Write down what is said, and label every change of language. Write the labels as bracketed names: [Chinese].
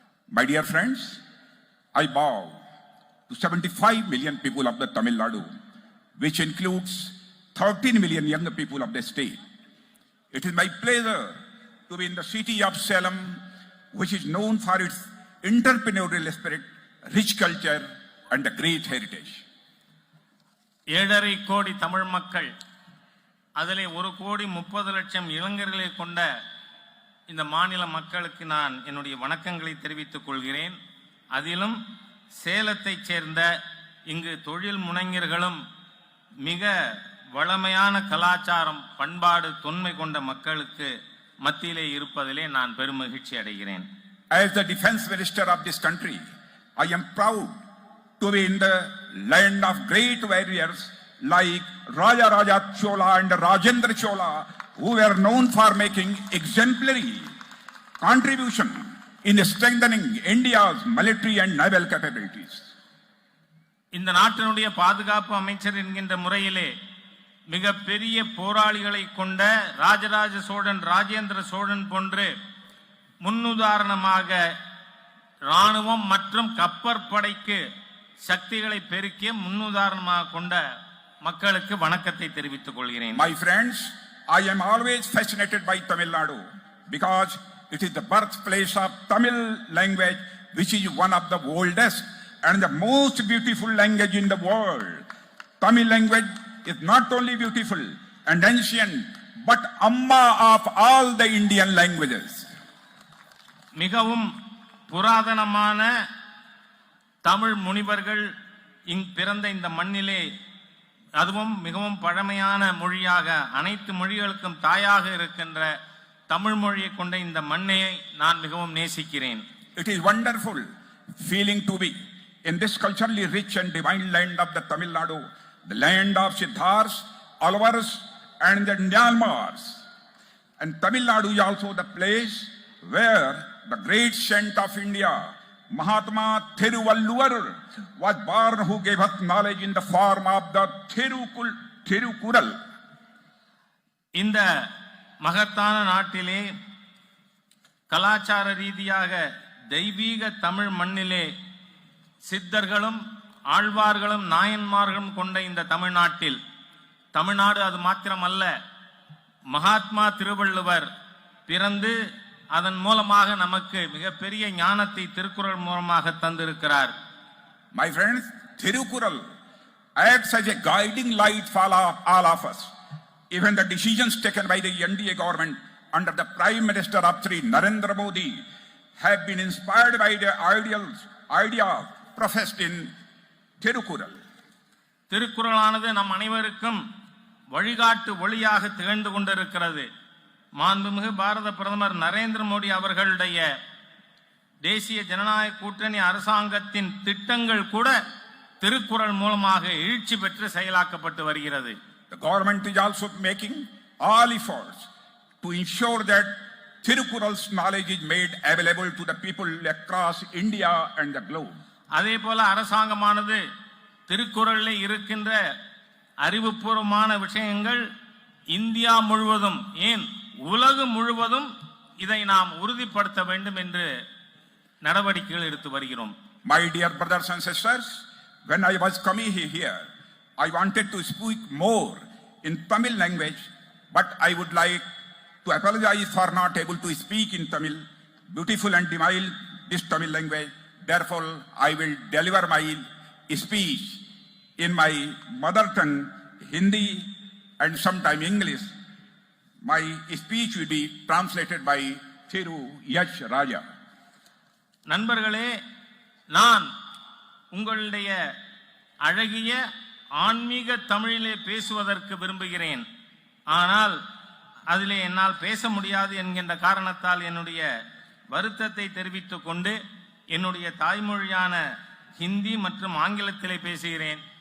[English] My dear friends, I bow to 75 million people of the Tamil Nadu, which includes 13 million young people of the state. It is my pleasure to be in the city of Salem, which is known for its entrepreneurial spirit, rich culture, and a great heritage. [Tamil] 7.5 கோடி தமிழ் மக்கள், அதிலே 1,30,00,000 இளைஞர்களை கொண்ட இந்த மாநில மக்களுக்கு நான் என்னுடைய வணக்கங்களை தெரிவித்துக் கொள்கிறேன். அதிலும் சேலத்தைச் சேர்ந்த இங்கு தொழில் முனைஞர்களும் மிக வளமையான கலாச்சாரம், பண்பாடு, தொன்மை கொண்ட மக்களுக்கு மத்தியிலே இருப்பதிலே நான் பெருமகிழ்ச்சி அடைகிறேன். [English] As the defense minister of this country, I am proud to be in the land of great warriors like Raja Raja Chola and Rajendra Chola, who were known for making exemplary contribution in strengthening India's military and naval capabilities. [Tamil] இந்த நாட்டினுடைய பாதுகாப்பு அமைச்சர் என்கின்ற முறையிலே மிக பெரிய போராளிகளை கொண்ட ராஜராஜ சோழன், ராஜேந்திர சோழன் போன்று முன்னுதாரணமாக ராணுவம் மற்றும் கப்பற்படைக்கு சக்திகளை பெருக்கிய முன்னுதாரணமாக கொண்ட மக்களுக்கு வணக்கத்தை தெரிவித்துக் கொள்கிறேன். [English] My friends, I am always fascinated by Tamil Nadu because it is the birthplace of Tamil language, which is one of the oldest and the most beautiful language in the world. Tamil language is not only beautiful and ancient, but amma of all the Indian languages. [Tamil] மிகவும் புராதனமான தமிழ் முனிவர்கள் பிறந்த இந்த மண்ணிலே, அதுவும் மிகவும் பழமையான மொழியாக, அனைத்து மொழிகளுக்கும் தாயாக இருக்கின்ற தமிழ் மொழியை கொண்ட இந்த மண்ணை நான் மிகவும் நேசிக்கிறேன். [English] It is wonderful feeling to be in this culturally rich and divine land of the Tamil Nadu, the land of Siddhars, Alvars, and the Nyanmars. And Tamil Nadu is also the place where the great saint of India, Mahatma Thiruvalluvar, was born, who gave us knowledge in the form of the Thirukural. [Tamil] இந்த மகத்தான நாட்டிலே கலாச்சார ரீதியாக தெய்வீக தமிழ் மண்ணிலே சித்தர்களும் ஆழ்வார்களும் நாயன்மார்களும் கொண்ட இந்த தமிழ்நாட்டில், தமிழ்நாடு அது மாத்திரமல்ல, மகாத்மா திருவள்ளுவர் பிறந்து அதன் மூலமாக நமக்கு மிகப்பெரிய ஞானத்தை திருக்குறள் மூலமாக தந்திருக்கிறார். [English] My friends, Thirukural acts as a guiding light for all of us. Even the decisions taken by the NDA government under the Prime Minister of Sri Narendra Modi have been inspired by the ideas professed in Thirukural. [Tamil] திருக்குறளானது நம் அனைவருக்கும் வழிகாட்டு ஒளியாக திகழ்ந்து கொண்டிருக்கிறது. மாண்புமிகு பாரத பிரதமர் நரேந்திர மோடி அவர்களுடைய தேசிய ஜனநாயக கூட்டணி அரசாங்கத்தின் திட்டங்கள் கூட திருக்குறள் மூலமாக எழுச்சி பெற்று செயலாக்கப்பட்டு வருகிறது. [English] The government is also making all efforts to ensure that Thirukural's knowledge is made available to the people across India and the globe. [Tamil] அதே போல அரசாங்கமானது திருக்குறளில் இருக்கின்ற அறிவுபூர்வமான விஷயங்கள் இந்தியா முழுவதும் ஏன் உலகம் முழுவதும் இதை நாம் உறுதிப்படுத்த வேண்டும் என்று நடவடிக்கைகள் எடுத்து வருகிறோம். [English] My dear brothers and sisters, when I was coming here, I wanted to speak more in Tamil language, but I would like to apologize for not able to speak in Tamil, beautiful and divine this Tamil language. Therefore, I will deliver my speech in my mother tongue, Hindi, and sometime English. My speech will be translated by Thiru Yash Raja. [Tamil] நண்பர்களே, நான் உங்களுடைய அழகிய ஆன்மீக தமிழிலே பேசுவதற்கு விரும்புகிறேன். ஆனால் அதிலே என்னால் பேச முடியாது என்கின்ற காரணத்தால் என்னுடைய வருத்தத்தை தெரிவித்துக் கொண்டு என்னுடைய தாய்மொழியான ஹிந்தி மற்றும் ஆங்கிலத்திலே பேசுகிறேன்.